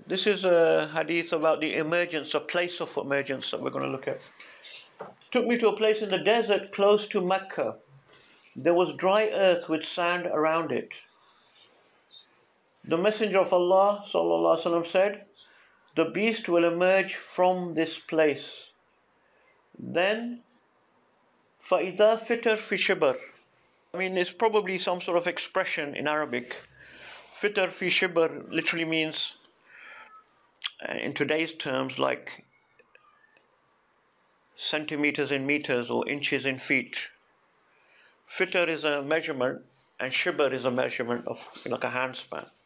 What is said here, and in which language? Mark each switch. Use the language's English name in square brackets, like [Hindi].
[English] This is a hadith about the emergence, a place of emergence that we're going to look at. Took me to a place in the desert close to Mecca. There was dry earth with sand around it. The Messenger of Allah sallallahu alaihi wasallam said, the beast will emerge from this place. [Arabic] Then, فَإِذَا فِتَرْ فِي شِبَرٍ. [English] It's probably some sort of expression in Arabic. [Arabic] Fitr fi shibr [English] literally means, in today's terms, like centimeters in meters or inches in feet. Fitr is a measurement, and shibr is a measurement of like a hand span.